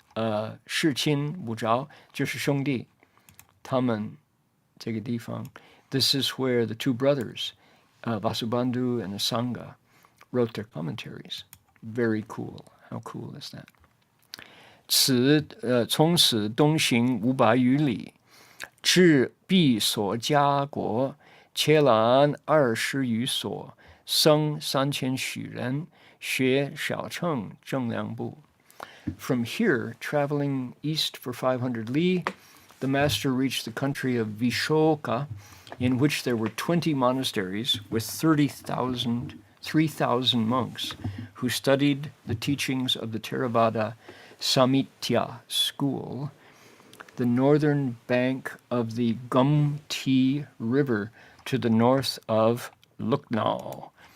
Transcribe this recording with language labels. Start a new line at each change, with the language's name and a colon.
Chinese: Shiqin Wuzhao, 就是兄弟，他们这个地方.
English: This is where the two brothers, Vasubandhu and Asanga, wrote their commentaries. Very cool. How cool is that?
Chinese: 从此东行500余里，至毕所迦国，伽蓝20余所，僧3000许人，学小乘正量部.
English: From here, traveling east for 500 li, the master reached the country of Vishoka, in which there were 20 monasteries with 3,000 monks who studied the teachings of the Theravada Samitya school, the northern bank of the Gumti River to the north of Lucknow.